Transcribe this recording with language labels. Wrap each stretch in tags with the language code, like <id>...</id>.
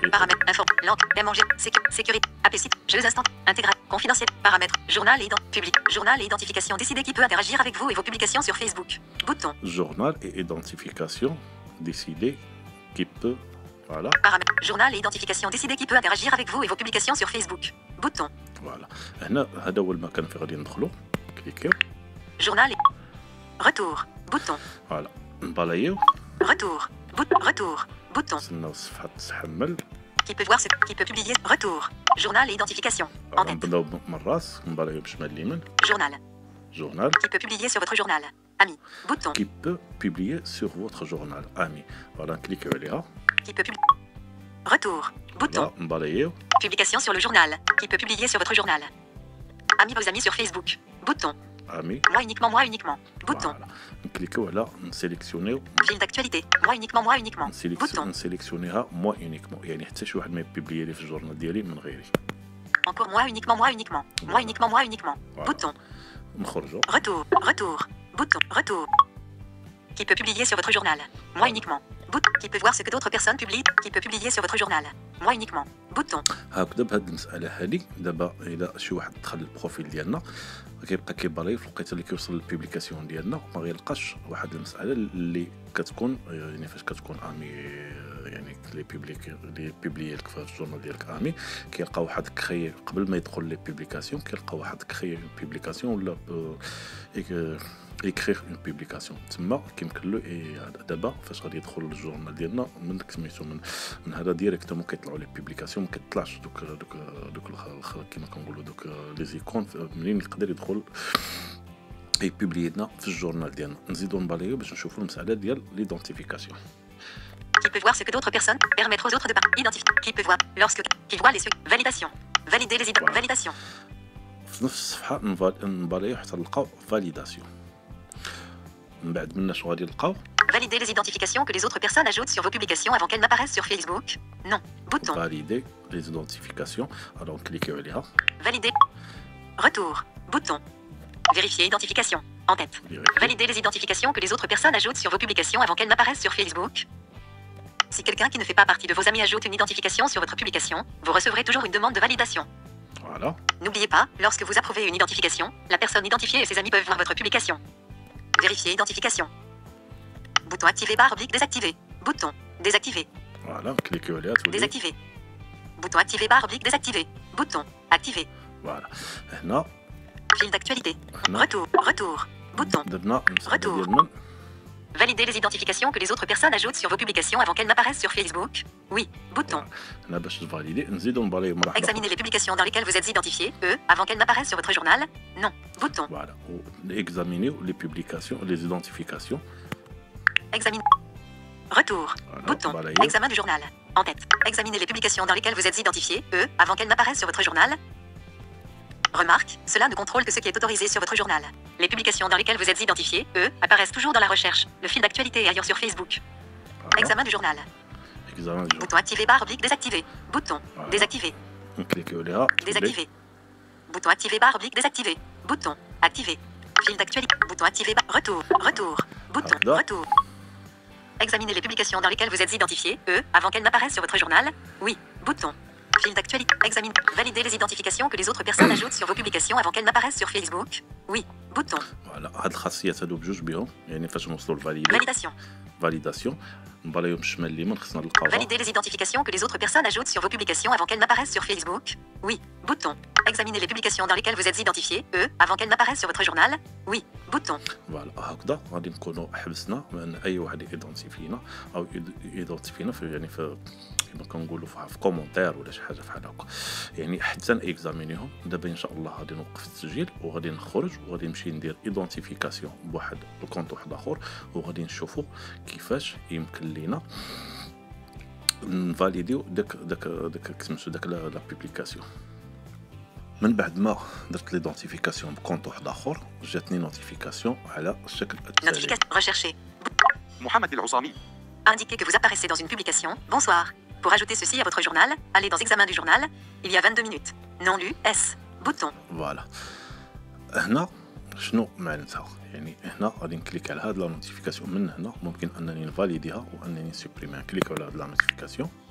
<fr>paramètres info langue manger sécurité APC jeux instant intégral confidentiel paramètres journal et public journal et identification décider qui peut interagir avec vous et vos publications sur Facebook bouton journal et identification décider qui peut, voilà paramètres journal et identification décider qui peut interagir avec vous et vos publications sur Facebook bouton</fr> <ar>فوالا. هنا هذا هو المكان فين غادي ندخلوا، كليكيو</ar> <fr>journal et retour bouton</fr> <ar>فوالا نبالايو،</ar> <fr>retour retour bouton</fr> <ar>نستناو الصفحه تحمل،</ar> <fr>qui peut voir ce qui peut publier retour journal et identification en tête</fr> <ar>نبداو من الراس نبالايو بشمال اليمين،</ar> <fr>journal journal qui peut publier sur votre journal ami bouton qui peut publier sur votre journal ami. Voilà, cliquez</fr> <ar>عليها.</ar> <fr>qui peut publier retour bouton Voilà, نبالايو. publication sur le journal qui peut publier sur votre journal amis vos amis sur Facebook bouton Ami. moi uniquement bouton Voilà.</fr> <ar>نكليكيو على نسيليكسيونيو،</ar> <fr>fil d'actualité moi uniquement bouton</fr> <ar>نسيليكسيونيها موا يونيكمون، يعني حتى شي واحد ما يبوبلي لي في الجورنال ديالي من غيري.</ar> <fr>encore moi uniquement Voilà. bouton</fr> <ar>نخرجوا.</ar> <fr>retour bouton qui peut publier sur votre journal moi uniquement bouton qui peut voir ce que d'autres personnes publient qui peut publier sur votre journal moi uniquement bouton</fr> <ar>هكذا بهاد المساله هذه دابا الا شي واحد دخل البروفيل ديالنا كيبقى كيبالاي في الوقيته اللي كيوصل للبوبليكاسيون ديالنا ما غيلقاش واحد المساله اللي كتكون يعني فاش كتكون امي، يعني لي بوبليي لك في الجورنال ديالك امي كيلقى واحد كخي قبل ما يدخل لي بوبليكاسيون، كيلقى واحد كخي بوبليكاسيون ولا</ar> <fr>écrire une publication</fr> <ar>تما كيمكن له دابا فاش غادي يدخل للجورنال ديالنا من سميتو من هذا ديريكتومون كيطلعوا لي بوبليكاسيون، ما كيطلعش دوك كيما كنقولوا دوك لي زيكون منين يقدر يدخل يبوبلي لنا في الجورنال ديالنا. نزيدو نباليو باش نشوفوا المساله ديال ليدونتيفيكاسيون</ar> <fr>qui peut voir ce que d'autres personnes permettre aux autres de identifier qui peut voir lorsque qui voit les validation valider les Voilà. validation</fr> <ar>في نفس الصفحه نباليو حتى نلقاو فاليداسيون. من بعد منا شنو غادي نلقاو؟</ar> <fr>valider les identifications que les autres personnes ajoutent sur vos publications avant qu'elles n'apparaissent sur Facebook non bouton valider les identifications. alors cliquez</fr> <ar>عليها.</ar> <fr>valider retour bouton vérifier identification en tête valider les identifications que les autres personnes ajoutent sur vos publications avant qu'elles n'apparaissent sur Facebook. Si quelqu'un qui ne fait pas partie de vos amis ajoute une identification sur votre publication, vous recevrez toujours une demande de validation. Voilà. N'oubliez pas, lorsque vous approuvez une identification, la personne identifiée et ses amis peuvent voir votre publication. Vérifier identification. Bouton activé barre oblique désactivé. Bouton désactivé.</fr> <ar>فوالا كليكيو عليها تولي</ar> <fr>Désactiver. Bouton activé barre oblique désactivé. Bouton activé.</fr> <ar>فوالا. هنا</ar> <fr>Fil d'actualité.</fr> <ar>هنا</ar> <fr>Retour. Bouton.</fr> <ar>درنا المساعدة</ar> <fr>Retour.</fr> <ar>ديال من</ar> <fr>Valider les identifications que les autres personnes ajoutent sur vos publications avant qu'elles n'apparaissent sur Facebook. Oui. Bouton.</fr> <ar>هنا باش تفاليدي نزيدو نباليو مراحل</ar> <fr>Examiner les publications dans lesquelles vous êtes identifié, avant qu'elles n'apparaissent sur votre journal. Non. Bouton.</fr> <ar>فوالا اكزامينيو لي بوبليكاسيون لي ايدونتيفيكاسيون</ar> <fr>Examiner. Retour. Bouton. balayer. Examen du journal. En tête. Examiner les publications dans lesquelles vous êtes identifié, avant qu'elles n'apparaissent sur votre journal. Remarque, cela ne contrôle que ce qui est autorisé sur votre journal. Les publications dans lesquelles vous êtes identifié, apparaissent toujours dans la recherche, le fil d'actualité et ailleurs sur Facebook. Examen du journal.</fr> <ar>اكزامان ديال</ar> <fr>Bouton activé barre oblique désactivé. Bouton. Voilà. Désactivé.</fr> <ar>نكليكيو عليها</ar> <fr>Désactivé. Bouton activé barre oblique désactivé. Bouton. Activé. Fil d'actualité. Bouton activé barre. Retour. Bouton. Pardon. Retour. Examiner les publications dans lesquelles vous êtes identifié, avant qu'elles n'apparaissent sur votre journal. Oui. Bouton. Fil d'actualité. Examine. Valider les identifications que les autres personnes ajoutent sur vos publications avant qu'elles n'apparaissent sur Facebook. Oui. Bouton.</fr> <ar>فوالا هاد الخاصيات هادو بجوج بهم يعني فاش نوصلوا لفاليدي</ar> <fr>Validation.</fr> <ar>فاليداسيون نباليو بالشمال اليمين خصنا نلقاوها</ar> <fr>Valider les identifications que les autres personnes ajoutent sur vos publications avant qu'elles n'apparaissent sur Facebook. Oui. Bouton. Examiner les publications dans lesquelles vous êtes identifié, avant qu'elles n'apparaissent sur votre journal. Oui. Bouton.</fr> <ar>فوالا هكذا غادي نكونوا حبسنا من اي واحد ايدونتيفينا او ايدونتيفينا في يعني في كما كنقولوا في كومونتير ولا شي حاجه بحال هكا يعني حتى نيكزامينيهم دابا ان شاء الله غادي نوقف التسجيل وغادي نخرج وغادي نمشي ندير ايدونتيفيكاسيون بواحد الكونط واحد اخر وغادي نشوفوا كيفاش يمكن لينا نفاليديو داك سميتو داك لا بوبليكاسيون. من بعد ما درت ليدونتيفيكاسيون بكونط واحد اخر جاتني نوتيفيكاسيون على الشكل التالي.</ar> <fr>Notification recherchée.</fr> <ar>محمد العصامي.</ar> <fr>Indiquez que vous apparaissez dans une publication. Bonsoir. Pour ajouter ceci à votre journal, allez dans Examen du journal. Il y a 22 minutes. Non lu. S. Bouton.</fr> <ar>فوالا هنا شنو معناتها يعني هنا غادي نكليك على هاد لا نوتيفيكاسيون من هنا ممكن انني نفاليديها وانني نسوبريميها كليك على هاد لا نوتيفيكاسيون</ar>